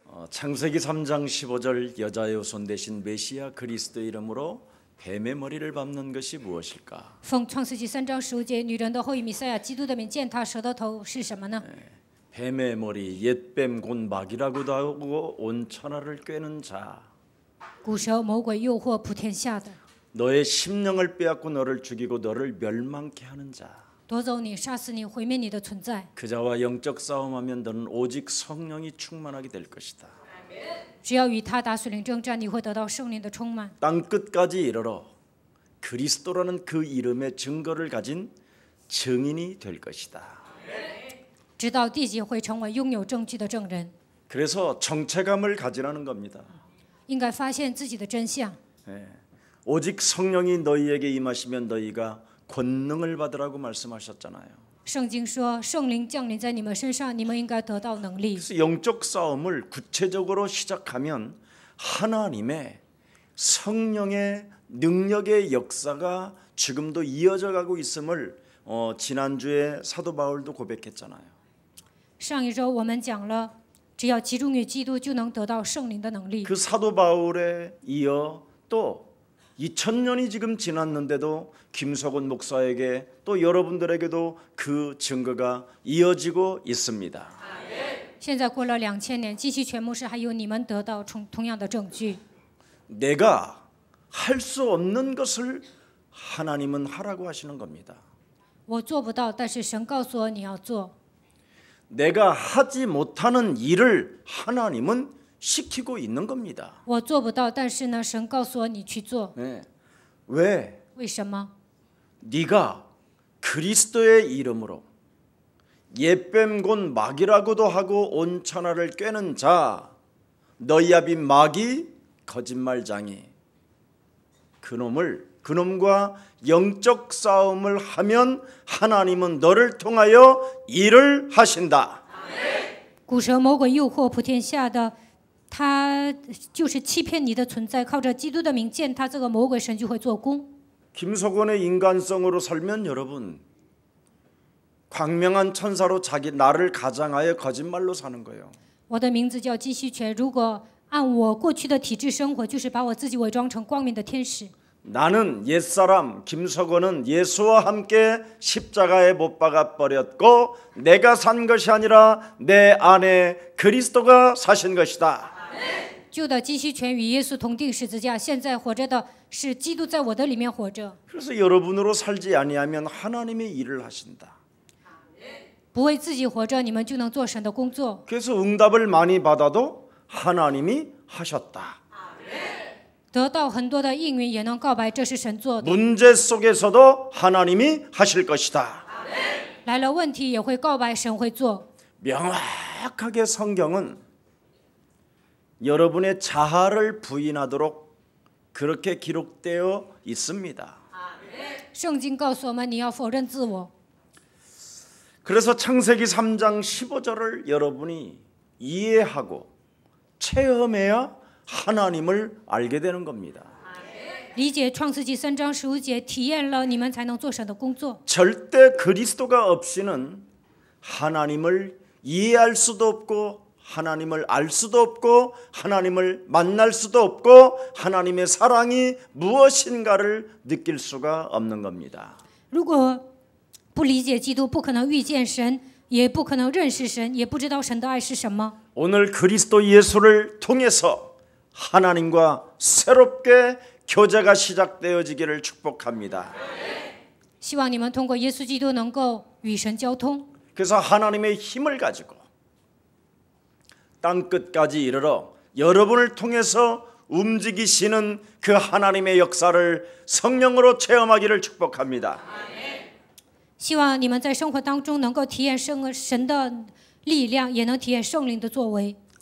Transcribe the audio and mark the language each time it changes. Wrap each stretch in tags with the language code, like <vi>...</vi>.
<ko>창세기 3장 15절 여자의 후손 대신 메시아 그리스도의 이름으로 뱀의 머리를 밟는 것이 무엇일까?</ko> <zh>奉创世纪3章15节，女人的后裔弥赛亚基督的名践踏蛇的头是什么呢？</zh> <ko>뱀의 머리 옛뱀 곧 마귀라고도 하고 온 천하를 꿰는 자.</ko> <zh>古蛇魔鬼诱惑普天下的，</zh> <ko>너의 심령을 빼앗고 너를 죽이고 너를 멸망케 하는 자.</ko> <zh>夺走你、杀死你、毁灭你的存在。</zh> <ko>그 자와 영적 싸움하면 너는 오직 성령이 충만하게 될 것이다.</ko> <zh>只要与他打属灵征战，你会得到圣灵的充满。</zh> <ko>땅 끝까지 이르러 그리스도라는 그 이름의 증거를 가진 증인이 될 것이다.</ko> <zh>直到地极会成为拥有证据的证人。</zh> <ko>그래서 정체감을 가지라는 겁니다.</ko> <zh>应该发现自己的真相。</zh> <ko>오직 성령이 너희에게 임하시면 너희가 권능을 받으라고 말씀하셨잖아요.</ko> <zh>圣经说，圣灵降临在你们身上，你们应该得到能力。</zh> <ko>그래서 영적 싸움을 구체적으로 시작하면 하나님의 성령의 능력의 역사가 지금도 이어져 가고 있음을 지난주에 사도 바울도 고백했잖아요.</ko> <zh>上一周我们讲了，只要集中于基督，就能得到圣灵的能力。</zh> <ko>그 사도 바울에 이어 또 2000년이 지금 지났는데도 김석원 목사에게 또 여러분들에게도 그 증거가 이어지고 있습니다.</ko> <zh>现在过了2000年，继续全牧师还有你们得到同样的证据。</zh> <ko>내가 할 수 없는 것을 하나님은 하라고 하시는 겁니다.</ko> <zh>我做不到，但是神告诉我你要做。</zh> <ko>내가 하지 못하는 일을 하나님은 시키고 있는 겁니다.</ko> <zh>我做不到，但是呢，神告诉我你去做。</zh> <ko>네. 왜?</ko> <zh>为什么？</zh> <ko>네가 그리스도의 이름으로 옛뱀 곧 마귀라고도 하고 온 천하를 꿰는 자 너희 아비 마귀 거짓말장이 그놈과 영적 싸움을 하면 하나님은 너를 통하여 일을 하신다.</ko> <zh>古蛇魔鬼诱惑普天下的，他就是欺骗你的存在，靠着基督的名践踏这个魔鬼，神就会做工。</zh> <ko>김석원의 인간성으로 살면 여러분 광명한 천사로 자기 나를 가장하여 거짓말로 사는 거예요.</ko> <zh>我的名字叫基希全，如果按我过去的体制生活，就是把我自己伪装成光明的天使。</zh> <ko>나는 옛사람 김석원은 예수와 함께 십자가에 못 박아 버렸고 내가 산 것이 아니라 내 안에 그리스도가 사신 것이다.</ko> <zh>旧的基希全与耶稣同定十字架，现在活着的是基督在我的里面活着。</zh> <ko>그래서 여러분으로 살지 아니하면 하나님의 일을 하신다.</ko> <zh>不为自己活着，你们就能做神的工作。</zh> <ko>그래서 응답을 많이 받아도 하나님이 하셨다.</ko> <zh>得到很多的应允，也能告白这是神做的。</zh> <ko>문제 속에서도 하나님이 하실 것이다.</ko> <zh>来了问题也会告白，神会做。</zh> <ko>명확하게 성경은 여러분의 자아를 부인하도록 그렇게 기록되어 있습니다.</ko> <zh>圣经告诉我们，你要否认自我。</zh> <ko>그래서 창세기 3장 15절을 여러분이 이해하고 체험해야 하나님을 알게 되는 겁니다.</ko> <zh>理解创世纪3章15节，体验了，你们才能做神的工作。</zh> <ko>절대 그리스도가 없이는 하나님을 이해할 수도 없고 하나님을 알 수도 없고 하나님을 만날 수도 없고 하나님의 사랑이 무엇인가를 느낄 수가 없는 겁니다.</ko> <zh>如果不理解基督，不可能遇见神，也不可能认识神，也不知道神的爱是什么。</zh> <ko>오늘 그리스도 예수를 통해서 하나님과 새롭게 교제가 시작되어지기를 축복합니다.</ko> <zh>希望你们通过耶稣基督能够与神交通。</zh> <ko>그래서 하나님의 힘을 가지고 땅 끝까지 이르러 여러분을 통해서 움직이시는 그 하나님의 역사를 성령으로 체험하기를 축복합니다.</ko> <zh>希望你们在生活当中能够体验神的力量，也能体验圣灵的作为。</zh>